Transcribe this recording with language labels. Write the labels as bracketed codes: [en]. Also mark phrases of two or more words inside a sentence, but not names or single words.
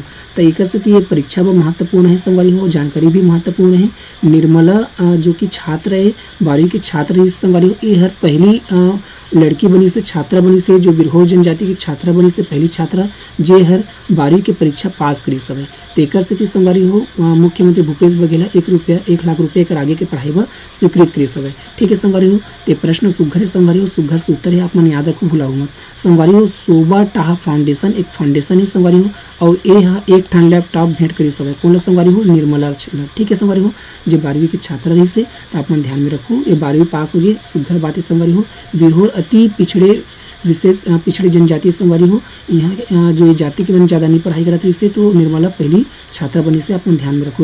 [hne] तो एकर से ये परीक्षा व महत्वपूर्ण है संगवारी हो, जानकारी भी महत्वपूर्ण है। निर्मला जो कि छात्र है 12वीं के छात्र है संगवारी हो ये हर पहली लड़की बनी से छात्रा बनी से जो बिरहोर जनजाति की छात्रा बनी से पहली छात्रा जे हर 12वीं की परीक्षा पास करी सवे। तेकर से संगवारी हो मुख्यमंत्री भूपेश बघेल 1 लाख रुपये कर आगे के पढ़ाई बर स्वीकृत करी सवे। ठीक है संगवारी हो। ते प्रश्न सुघर है संगवारी हो, सुघर से उत्तर है आप मन याद रखो भुलाओ मत। संगवारी हो शोभा टाहा फाउंडेशन एक फाउंडेशन है संगवारी हो और ये एक ठन लैपटॉप भेंट करी सवे कौन संगवारी हो निर्मला। ठीक है संगवारी हो जो 12वीं के छात्रा रही से, तो आप मन ध्यान में रखो ये 12वीं पास हो गए। सुघर बात है संगवारी हो बिरहोर अति पिछड़े विशेष पिछड़ी जनजाति संगवारी हो यहाँ जो जाति के मन ज़्यादा नहीं पढ़ाई करत रही से तो निर्मला पहली छात्रा बनी से अपन ध्यान में रखो।